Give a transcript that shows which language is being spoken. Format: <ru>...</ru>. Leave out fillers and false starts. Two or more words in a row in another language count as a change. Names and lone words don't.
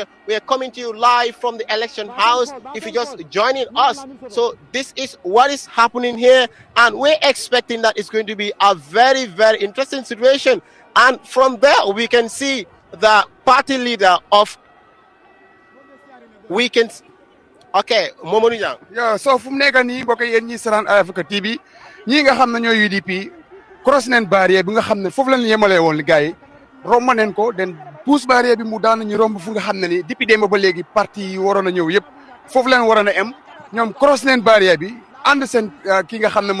<en>We are coming to you live from the election house. If you're just joining us, so this is what is happening here. And we're expecting that it's going to be a very, very interesting situation. And from there, we can see the party leader of Okay, Mamadou Niang.</en> <wo>Yeah, so fu mu nekk nii bokk yéen ñi saraan Eyeafrica TV ñi nga xam ne ñooy UDP cross neen barrière bi nga xam ne foofu lañ yemalee woon gars yi romb neen ko den pousse barrière bi mu daan ñu romb fu nga xam ne ni depuis démb ba léegi parti yi waroon a ñëw yëpp foofu lañ waroon a em ñoom cross neen barrière bi ànd seen ki nga xam ne</wo>